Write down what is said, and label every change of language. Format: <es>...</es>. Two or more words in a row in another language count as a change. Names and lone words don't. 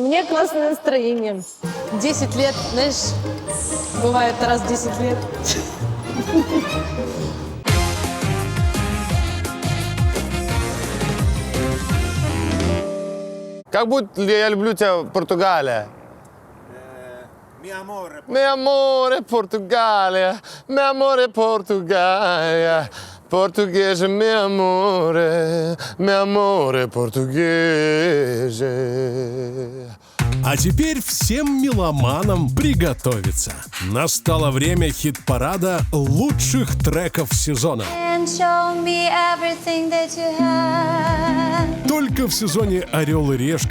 <ru>Мне классное настроение. 10 лет, знаешь, бывает раз в 10 лет. Как будто я люблю тебя, Португалия.</ru> <it>Mi amore Portogallia, mi amore Portogallia, portoghese mi amore portoghese.</it> <ru>А теперь всем меломанам приготовиться. Настало время хит-парада лучших треков сезона. Только в сезоне «Орел и Решка.</ru>